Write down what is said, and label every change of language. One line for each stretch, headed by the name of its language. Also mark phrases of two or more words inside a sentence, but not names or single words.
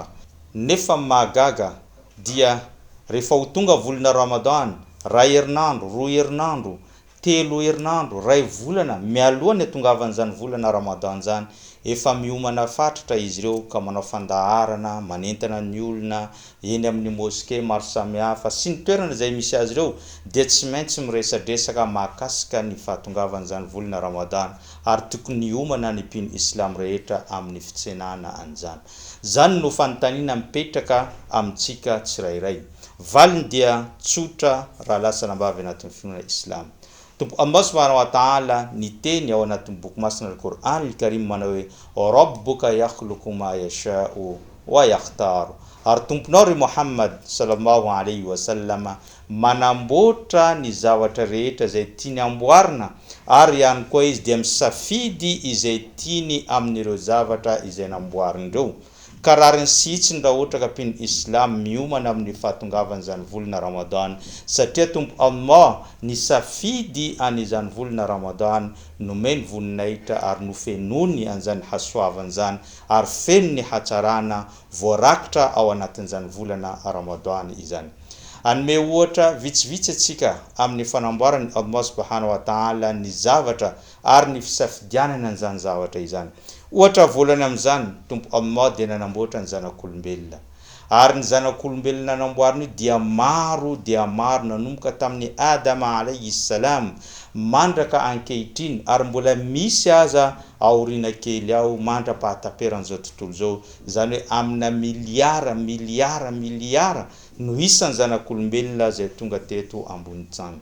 Malagasy: Nefa mahagaga dia rehefa ho tonga volana Ramadan, ray herinandro, roa herinandro, telo herinandro, ray volana mialoha ny hatongavan'izany volana Ramadan zany, efa miomana fatratra izy ireo ka manao fandaharana, manentana ny olona eny amin'ny moské maro samihafa sy ny toerana izay misy azy ireo, dia tsy maintsy miresadresaka mahakasika ny fahatongavan'izany volana Ramadan, ary tokony hiomana ny mpino Islam rehetra amin'ny fitsenana an'izany. Zany no fanontaniana mipetraka amintsika tsirairay. Valiny dia tsotra raha lasa nambavy anatin'ny finoana Islam. Tompo
Arabic: الله سبحانه وتعالى
Malagasy: niteny ao anatin'ny boky masina
Arabic: القرآن الكريم
Malagasy: manao hoe
Arabic: ربك يخلق ما يشاء ويختار.
Malagasy: Ary tomponao ry Muhammad
Arabic: صلى الله عليه وسلم
Malagasy: manamboatra ny zavatra rehetra izay tiany amboarina, ary ihany koa izy dia misafidy izay tiany amin'ireo zavatra izay namboarindreo. Ka raha ny sitsiny raha ohatra ka mpino Islam miomana amin'ny fahatongavan'izany volana Ramadan, satria tompo Allah ny safidy an'izany volana Ramadan nomeny voninahitra ary nofenony an'izany hasoavan'izany, ary feno ny hatsarana voarakitra ao anatin'izany volana Ramadan izany. Anome ohatra vitsivitsy atsika amin'ny fanamboarany
Arabic: الله سبحانه وتعالى
Malagasy: ny zavatra ary ny fisafidianana an'izany zavatra izany. Ohatra volana amin'izany, tompo Allah dia nanamboatra ny zanak'olombelona, ary ny zanak'olombelona namboariny dia maro nanomboka tamin'ny Adama
Arabic: عليه السلام
Malagasy: mandraka ankehitriny, ary mbola misy aza aoriana kely ao mandra-pahataperan'izao tontolo izao, izany hoe amina miliara no isan'ny zanak'olombelona izay tonga teto ambony tany.